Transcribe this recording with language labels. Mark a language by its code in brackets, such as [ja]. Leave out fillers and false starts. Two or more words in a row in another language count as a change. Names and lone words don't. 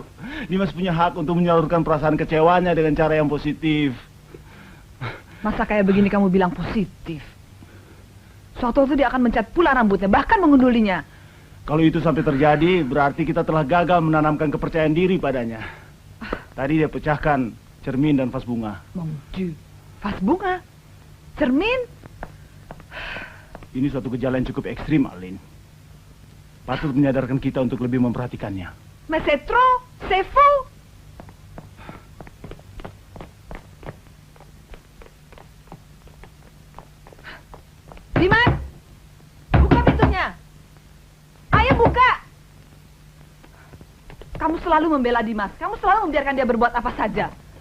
[id] Dimas punya hak untuk menyalurkan perasaan kecewanya dengan cara yang positif. Masa kayak begini kamu bilang positif? Suatu waktu dia akan mencat pula rambutnya, bahkan mengundulinya. Kalau itu sampai terjadi, berarti kita telah gagal menanamkan kepercayaan diri padanya. Tadi dia pecahkan cermin dan vas bunga. [fr] Mon Dieu, [id] vas bunga? Cermin? Ini suatu gejala yang cukup ekstrim, Alin. Patut menyadarkan kita untuk lebih memperhatikannya. [fr] Mais c'est trop, c'est faux. [id] Dimas, buka pintunya. Ayo buka. Kamu selalu membela Dimas. Kamu selalu membiarkan dia berbuat apa saja.